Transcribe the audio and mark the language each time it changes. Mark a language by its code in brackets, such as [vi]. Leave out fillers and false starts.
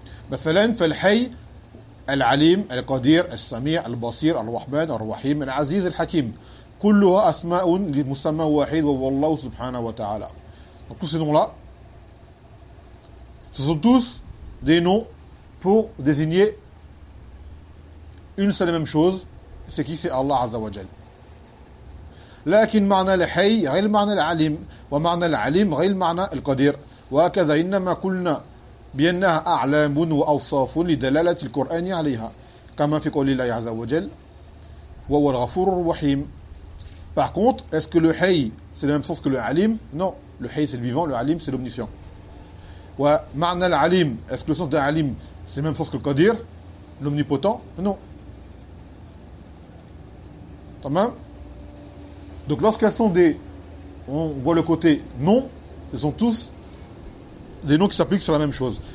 [ar] مثلاً فالحي العليم القدير السميع البصير الرحمن الرحيم العزيز الحكيم كلها أسماء لمسمى واحد وهو الله سبحانه وتعالى. [fr] Donc tous ces noms-là, ce sont tous des noms pour désigner une seule et même chose, c'est qui? C'est Allah عز وجل. [ar] لكن معنى الحي غير معنى العليم ومعنى العليم غير معنى القدير وكذا إنما قلنا بأنها أعلام وأوصاف لدلالة القرآن عليها كما في قول الله عز وجل وهو الغفور الرحيم. [fr] Par contre, est-ce que le hay, c'est le même sens que le alim? Non, le hay c'est le vivant, le alim c'est l'omniscient. [ar] Wa ma'na al-alim, [fr] est-ce que le sens de alim c'est le même sens que le qadir, l'omnipotent? Non. Tamam? Donc lorsqu'elles sont des, on voit le côté non, ils sont tous des noms qui s'appliquent sur la même chose.